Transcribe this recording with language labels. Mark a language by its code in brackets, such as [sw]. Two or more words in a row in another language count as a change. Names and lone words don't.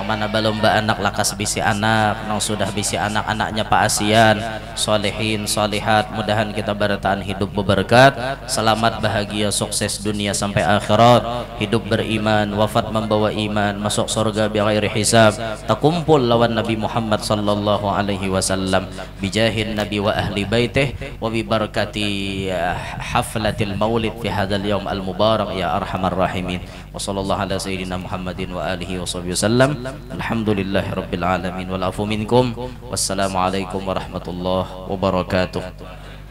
[bjn] mana belum anak lakas bisi anak, yang sudah bisi anak-anaknya Pak Asian, solehin, solehat, mudahan kita bertahan hidup berberkat, selamat, bahagia, sukses dunia sampai akhirat, hidup beriman, wafat membawa iman, masuk surga [ar] بغير حساب, [bjn] takumpul lawan Nabi Muhammad [ar] صلى الله عليه وسلم, بجاه النبي وأهل بيته وببركة حفلة المولد في هذا اليوم المبارك يا أرحم الراحمين. وصلى الله على سيدنا محمد وآله وصحبه وسلم. الحمد لله رب العالمين والعفو منكم. والسلام عليكم ورحمة الله وبركاته.